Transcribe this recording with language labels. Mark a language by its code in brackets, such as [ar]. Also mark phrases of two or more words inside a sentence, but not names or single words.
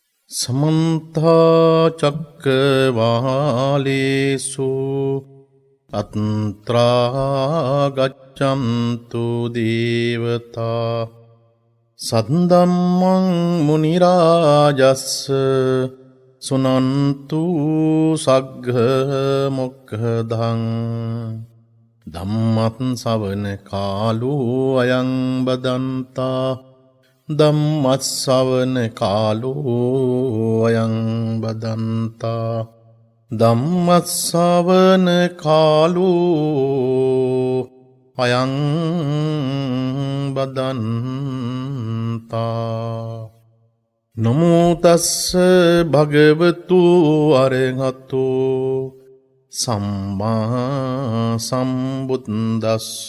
[pi] समन्ता चक्रवालेषु अत्रा गच्छन्तु देवता सद्धम्मं मुनिराजस्स सुनन्तु सग्गमुखदं धम्मं सवන कालो अयं बदन्ता ධම්මස්සවන කාලෝ අයං බදන්තා ධම්මස්සවන කාලෝ අයං බදන්තා නමෝ තස්ස භගවතු අරහතෝ සම්මා සම්බුද්දස්ස